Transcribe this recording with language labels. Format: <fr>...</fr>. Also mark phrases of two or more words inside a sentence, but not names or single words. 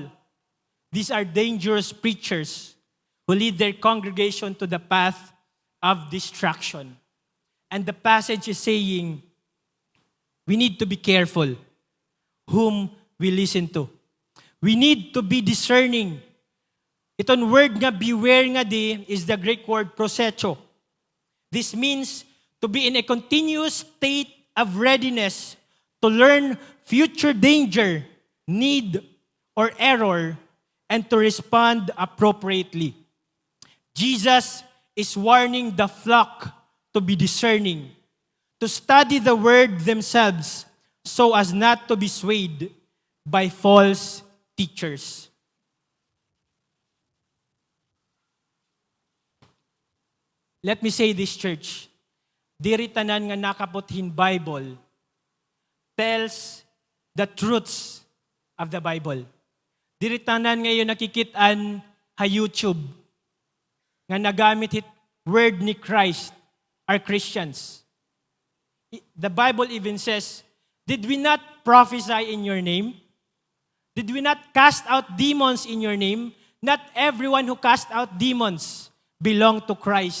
<en>These are dangerous preachers who lead their congregation to the path of destruction. And the passage is saying, we need to be careful whom we listen to. We need to be discerning.</en> <war>Itong word nga beware nga di</war> <en>is the Greek word prosecho. This means to be in a continuous state of readiness to learn future danger, need, or error and to respond appropriately. Jesus is warning the flock to be discerning, to study the word themselves so as not to be swayed by false teachers. Let me say this, church.</en> <war>Diri tanan nga nakaputhin</war> <en>Bible tells the truths of the Bible.</en> <war>Diri tanan ngayon nakikitaan ha YouTube nga nagamit hit word ni Christ</war> <en>are Christians. The Bible even says, did we not prophesy in your name? Did we not cast out demons in your name? Not everyone who cast out demons belong to Christ.</en>